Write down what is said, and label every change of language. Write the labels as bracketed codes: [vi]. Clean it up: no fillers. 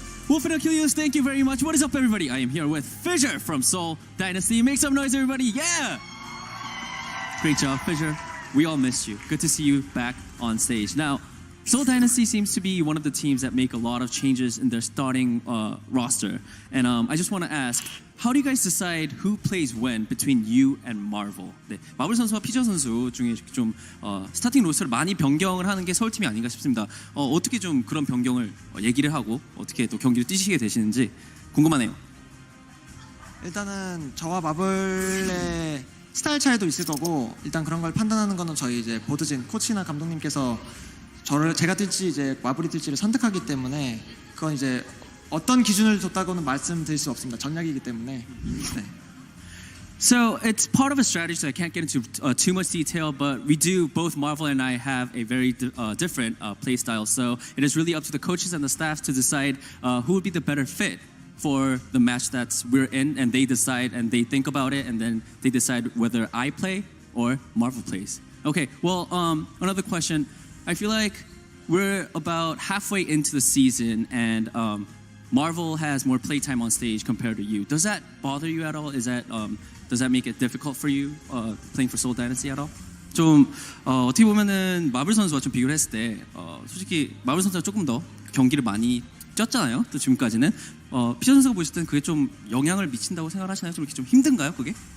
[en] Wolf and Achilles, thank you very much. What is up, everybody? I am here with Fisher from Seoul Dynasty. Make some noise, everybody. Yeah! Great job, Fisher. We all missed you. Good to see you back on stage. Now, Seoul Dynasty seems to be one of the teams that make a lot of changes in their starting roster. And I just want to ask, how do you guys decide who plays when between you and Marvel? [ko] 네, 마블 선수와 피저 선수 중에 좀 스타팅 로스터를 많이 변경을 하는 게 서울팀이 아닌가 싶습니다. 어떻게 좀 그런 변경을 얘기를 하고 어떻게 또 경기를 뛰시게 되시는지 궁금하네요. 일단은 저와 마블의 스타일 차이도 있을 거고 일단 그런 걸 판단하는 거는 저희 이제 보드진 코치나 감독님께서 제가 뛸지 이제 마블이 뛸지를 선택하기 때문에 그건 이제 어떤 기준을 뒀다고는 말씀드릴 수 없습니다. 전략이기 때문에. 네. [en] So it's part of a strategy, so I can't get into too much detail, but we do, both Marvel and I have a very different play style. So it is really up to the coaches and the staff to decide who would be the better fit for the match that we're in, and they decide and they think about it, and then they decide whether I play or Marvel plays. Okay, well, another question. I feel like we're about halfway into the season, and Marvel has more playtime on stage compared to you. Does that bother you at all? Does that make it difficult for you playing for Seoul Dynasty at all? [ko] 좀 어떻게 보면은 마블 선수와 좀 비교를 했을 때 솔직히 마블 선수가 조금 더 경기를 많이 뛰었잖아요. 또 지금까지는 피저 선수가 보실 때는 그게 좀 영향을 미친다고 생각하시나요? 좀 이렇게 좀 힘든가요, 그게?